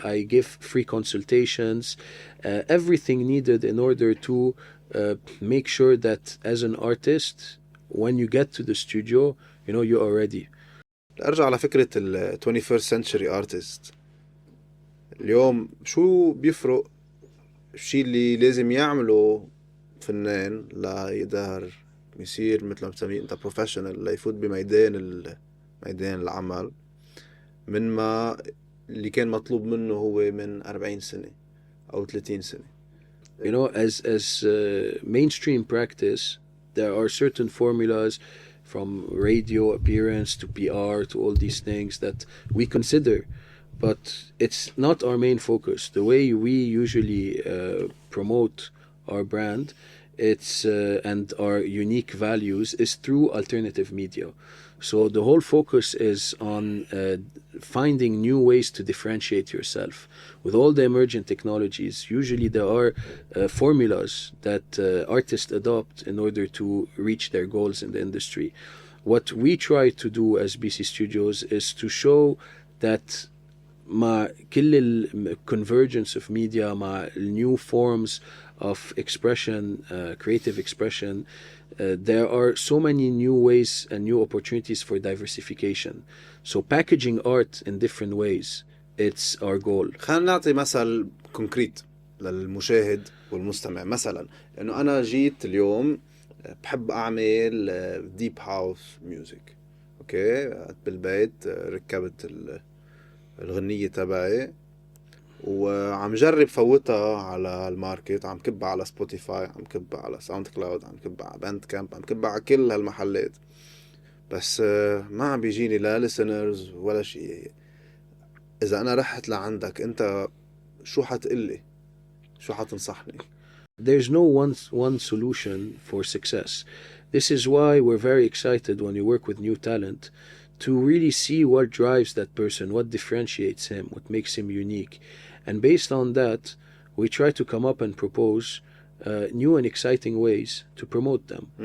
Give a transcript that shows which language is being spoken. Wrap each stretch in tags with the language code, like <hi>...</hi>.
<en>I give free consultations, everything needed in order to make sure that as an artist, when you get to the studio, you know, you are ready.</en> <ar>أرجع على فكرة ال</ar> <en>21st century artist.</en> <ar>اليوم شو بيفرق الشيء اللي لازم يعمله فنان لا يقدر يصير مثل ما بتسميه انت بروفيشنال، لا يفوت بميدان ميدان العمل من ما اللي كان مطلوب منه هو من 40 سنة أو 30 سنة.</ar> <en>You know, as mainstream practice, there are certain formulas from radio appearance to PR to all these things that we consider, but it's not our main focus. The way we usually promote our brand, and our unique values is through alternative media. So the whole focus is on finding new ways to differentiate yourself. With all the emergent technologies, usually there are formulas that artists adopt in order to reach their goals in the industry. What we try to do as BC Studios is to show that</en> <ar>مع كل ال</ar> <en>convergence of media, مع new forms of expression, creative expression, there are so many new ways and new opportunities for diversification. So packaging art in different ways, it's our goal.</en> <ar>خلينا نعطي مثل كونكريت للمشاهد والمستمع. مثلا انه انا جيت اليوم بحب اعمل ديب هاوس ميوزك، اوكي، بالبيت ركبت الغنية تبعي وعم جرب فوتها على الماركت، عم كبها على سبوتيفاي، عم كبها على ساوند كلاود، عم كبها على باند كامب، عم كبها على كل هالمحلات، بس ما عم بيجيني لا ليسنرز ولا شيء. إذا أنا رحت لعندك أنت شو حتقلي؟ شو حتنصحني؟</ar> <en>There's no one solution for success. This is why we're very excited when we work with new talent to really see what drives that person, what differentiates him, what makes him unique. And based on that, we try to come up and propose new and exciting ways to promote them.</en>